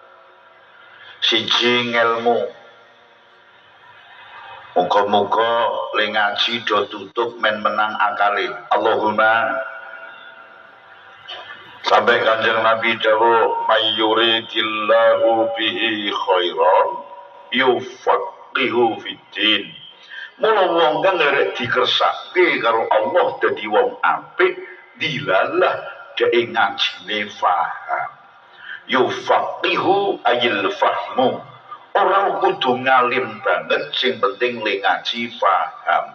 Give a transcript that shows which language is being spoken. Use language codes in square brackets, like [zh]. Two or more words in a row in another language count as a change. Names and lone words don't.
[jv] Siji ngelmu. Muga-muga le ngaji do tutup men menang akale. [ar] Allahumma. [jv] Sampai Kanjeng Nabi dawuh [ar] من يرد الله به خيرا يفقهه في الدين. [jv] Mula wong kang arek dikersake karo Allah dadi wong apik dilalah dhek ngajine faham. [ar] يفقهه أي الفهم. [jv] Ora kudu ngalim banget, sing penting le ngaji faham.